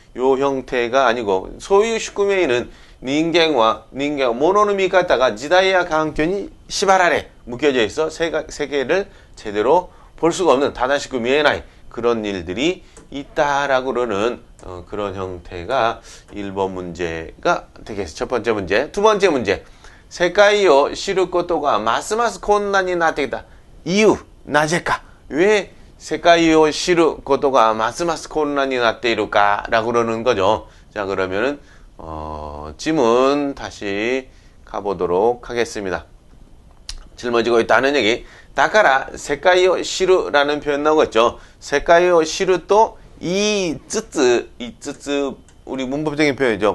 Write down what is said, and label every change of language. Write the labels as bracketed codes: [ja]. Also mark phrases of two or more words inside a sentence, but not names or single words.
[ko] 요 형태가 아니고 소유 [ja] 宿命は人間と物の見方が時代や環境に [ko] 시바라레 묶여져 있어 세계를 제대로 볼 수가 없는 [ja] 正しく見えない [ko] 그런 일들이 있다라고 그러는 그런 형태가 1번 문제가 되겠습니다. 첫 번째 문제. 두 번째 문제. [ja] 세카이を知ることがますます困難になってきた 이유, 나제까? 왜 세카이を知ることがますます困難になっているか? [ko] 라고 그러는 거죠. 자, 그러면은 지문 다시 가보도록 하겠습니다. 짊어지고 있다는 얘기. [ja] だから世界を知る [ko] 라는 표현 나오고 있죠. [ja] 世界を知る [ko] 또 이 쯔쯔 우리 문법적인 표현이죠.